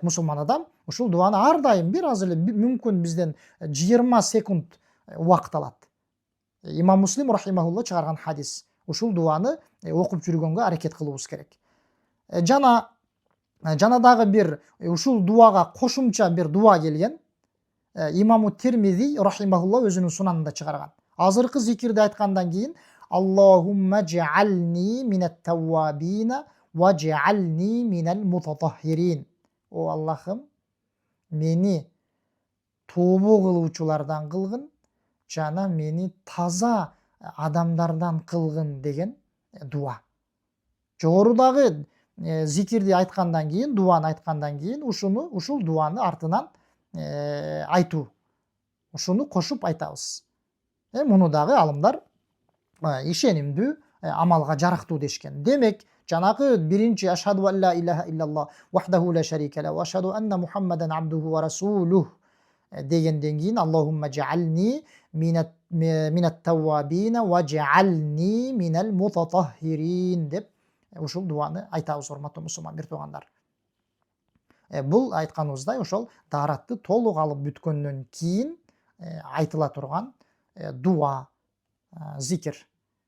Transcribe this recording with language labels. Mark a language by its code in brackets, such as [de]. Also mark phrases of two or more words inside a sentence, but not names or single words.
[ky] Мусулман адам ушул дуаны ар дайым бир аз эле мүмкүн бизден 20 секунд убакыт алат. Имам Муслим рахимахулла чыгарган хадис. Ушул дуаны окуп жүргөнгө аракет кылыбыз керек. Жана дагы бир ушул дуага кошумча бир дуа келген. Имаму Тирмизи рахимахулла өзүнүн сунанында чыгарган. Азыркы зикирди айткандан кийин [ar] اللهم اجعلني من التوابين واجعلني من المتطهرين. [ky] О Аллахым, мени тообо кылуучулардан кылгын, жана мени таза адамдардан кылгын деген дуа. Жогорудагы зикирди айткандан кийин, дуаны айткандан кийин ушул дуаны артынан айтуу. Ушуну кошуп айтабыз. Муну дагы алымдар ишенимдүү, амалга жарактуу дешкен. Демек, жанагы биринчи [ar] أشهد أن لا إله إلا الله وحده لا شريك له وأشهد أن محمدا عبده ورسوله [ky] дегенден кийин [ar] اللهم اجعلني من التوابين واجعلني من المتطهرين [ky] деп ушул дуаны айтабыз, урматтуу мусулман бир туугандар. Бул айтканыбыздай ошол дааратты толук алып бүткөндөн кийин айтыла турган дуа, зикир.